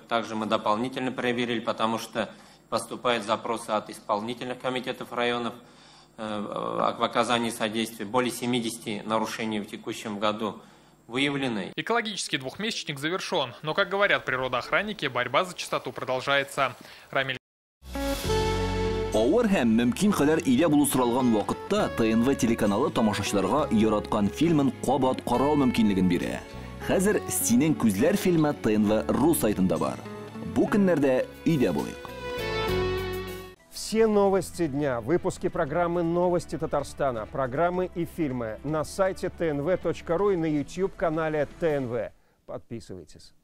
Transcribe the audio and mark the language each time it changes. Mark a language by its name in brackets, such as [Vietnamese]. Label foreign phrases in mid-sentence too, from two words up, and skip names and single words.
[Russian] Также мы дополнительно проверили, потому что поступают запросы от исполнительных комитетов районов в оказании содействия. Более 70 нарушений в текущем году выявлены. Экологический двухмесячник завершен, но, как говорят природоохранники, борьба за чистоту продолжается. Рамиль. [Tatar] Авыр һәм мөмкин кадәр илә булу соралган вакытта ТНВ телеканалы тамашачыларга яраткан фильмын кабат карау мөмкинлеген бирә. Хәзер «Синең күзләр» фильмы ТНВ.ру сайтында бар. Бу көннәрдә өйдә булыйк. [Russian] Все новости дня, выпуски программы «Новости Татарстана», программы и фильмы на сайте tnv.ru и на YouTube-канале ТНВ. Подписывайтесь.